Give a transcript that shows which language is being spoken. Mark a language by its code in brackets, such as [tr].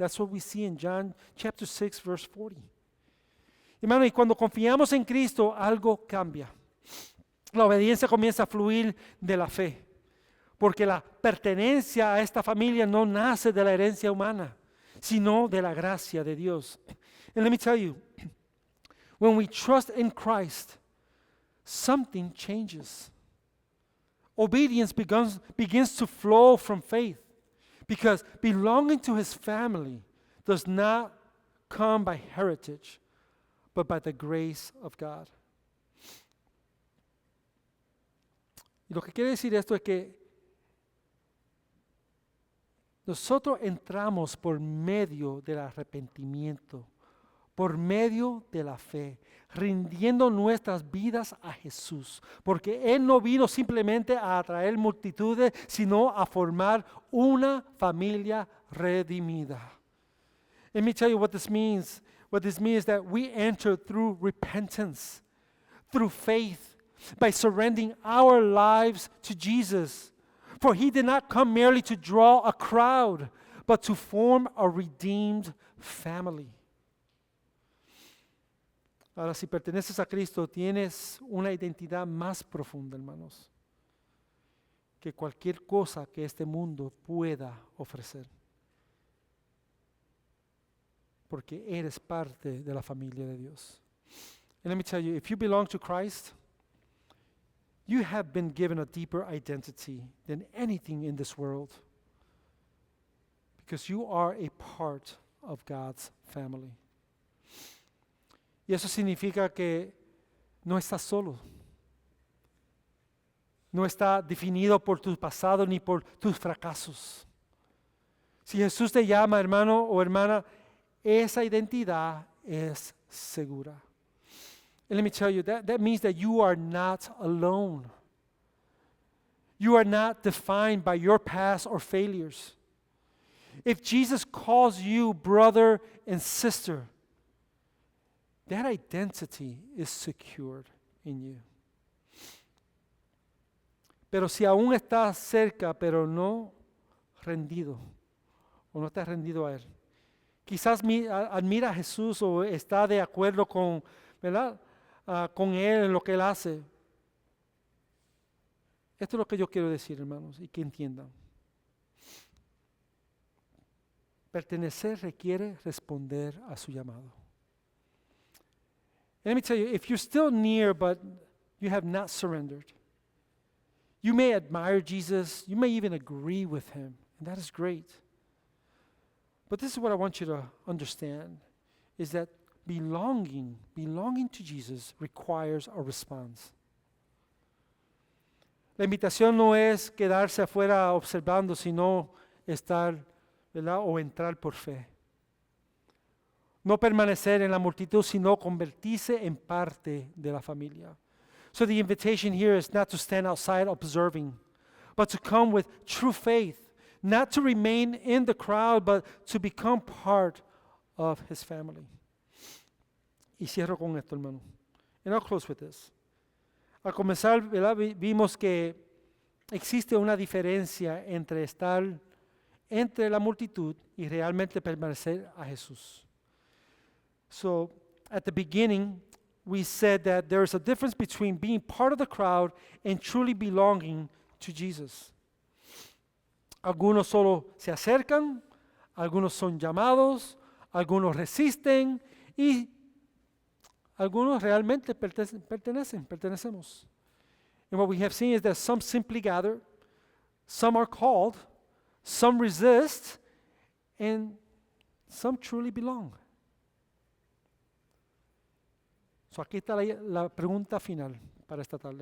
[en] That's what we see in John chapter 6, verse 40. [es] Hermano, y cuando confiamos en Cristo, algo cambia. La obediencia comienza a fluir de la fe, porque la pertenencia a esta familia no nace de la herencia humana, sino de la gracia de Dios. [en] And let me tell you, when we trust in Christ, something changes. Obedience begins to flow from faith, because belonging to His family does not come by heritage, but by the grace of God. [es] Y lo que quiere decir esto es que nosotros entramos por medio del arrepentimiento, por medio de la fe, rindiendo nuestras vidas a Jesús, porque Él no vino simplemente a atraer multitudes, sino a formar una familia redimida. [en] Let me tell you what this means. What this means is that we enter through repentance, through faith, by surrendering our lives to Jesus. For He did not come merely to draw a crowd, but to form a redeemed family. [es] Ahora, si perteneces a Cristo, tienes una identidad más profunda, hermanos, que cualquier cosa que este mundo pueda ofrecer. Porque eres parte de la familia de Dios. [en] And let me tell you, if you belong to Christ, you have been given a deeper identity than anything in this world. Because you are a part of God's family. [es] Y eso significa que no estás solo. No está definido por tu pasado ni por tus fracasos. Si Jesús te llama, hermano o hermana, esa identidad es segura. [en] And let me tell you, that means that you are not alone. You are not defined by your past or failures. If Jesus calls you brother and sister, that identity is secured in you. [es] Pero si aún estás cerca, pero no rendido, o no estás rendido a Él, quizás admira a Jesús o está de acuerdo con, ¿verdad? Con Él en lo que Él hace. Esto es lo que yo quiero decir, hermanos, y que entiendan. Pertenecer requiere responder a su llamado. [en] And let me tell you, if you're still near but you have not surrendered, you may admire Jesus, you may even agree with Him, and that is great. But this is what I want you to understand, is that belonging to Jesus requires a response. [es] La invitación no es quedarse afuera observando, sino estar, ¿verdad? O entrar por fe. No permanecer en la multitud, sino convertirse en parte de la familia. [en] So the invitation here is not to stand outside observing, but to come with true faith, not to remain in the crowd, but to become part of His family. [es] Y cierro con esto, hermano. [en] And I'll close with this. [es] Al comenzar, ¿verdad? Vimos que existe una diferencia entre estar entre la multitud y realmente permanecer a Jesús. [en] So, at the beginning, we said that there is a difference between being part of the crowd and truly belonging to Jesus. [es] Algunos solo se acercan, algunos son llamados, algunos resisten y algunos realmente pertenecemos. [en] And what we have seen is that some simply gather, some are called, some resist, and some truly belong. [es] So aquí está la pregunta final para esta tarde.